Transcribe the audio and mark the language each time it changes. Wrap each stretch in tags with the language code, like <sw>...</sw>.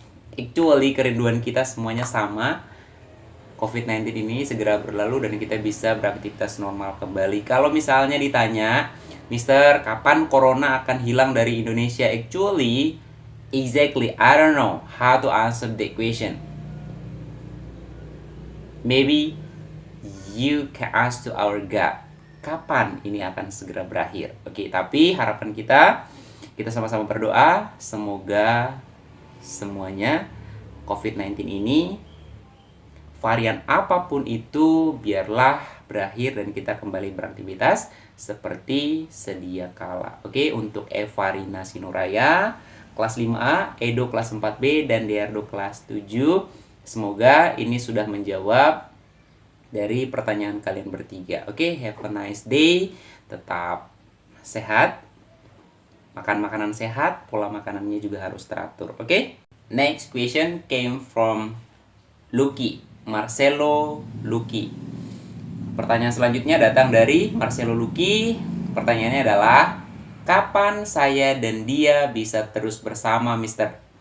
<id>Actually kerinduan kita semuanya sama. COVID-19 ini segera berlalu dan kita bisa beraktivitas normal kembali. Kalau misalnya ditanya, Mister, kapan corona akan hilang dari Indonesia?</id> <en>Actually, exactly, I don't know how to answer the question. Maybe you can ask to our God,</en> <id>kapan ini akan segera berakhir? Oke, tapi harapan kita sama-sama berdoa, semoga semuanya COVID-19 ini, varian apapun itu, biarlah berakhir dan kita kembali beraktivitas seperti sedia kala. Oke, untuk Evarina Sinuraya, kelas 5A, Edo kelas 4B, dan Deardo kelas 7. Semoga ini sudah menjawab dari pertanyaan kalian bertiga.</id> <en>Oke, have a nice day.</en> <id>Tetap sehat. Makan makanan sehat, pola makanannya juga harus teratur. Oke?</id> <en>Next question came from Lucky. Marcelo Lucky.</en> <id>Pertanyaan selanjutnya datang dari Marcelo Lucky. Pertanyaannya adalah, kapan saya dan dia bisa terus bersama Mister?</id>